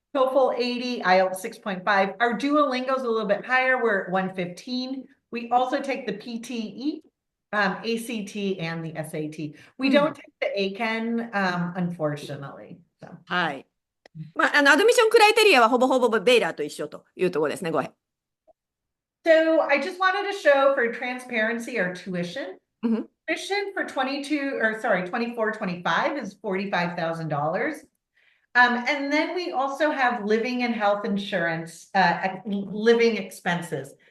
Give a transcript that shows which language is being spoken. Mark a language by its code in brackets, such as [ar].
[en] TOEFL 80, IELTS 6.5. Our Duolingo is a little bit higher. We're at 115. We also take the PTE, ACT, and the SAT. We don't take the ACAN, unfortunately. So. [ja] はい。まあ、アドミッションクライテリアはほぼほぼベイラーと一緒というところですね。ごめん。 [en] So I just wanted to show for transparency our tuition. Tuition for 24-25 is $45,000. And then we also have living and health insurance, living expenses.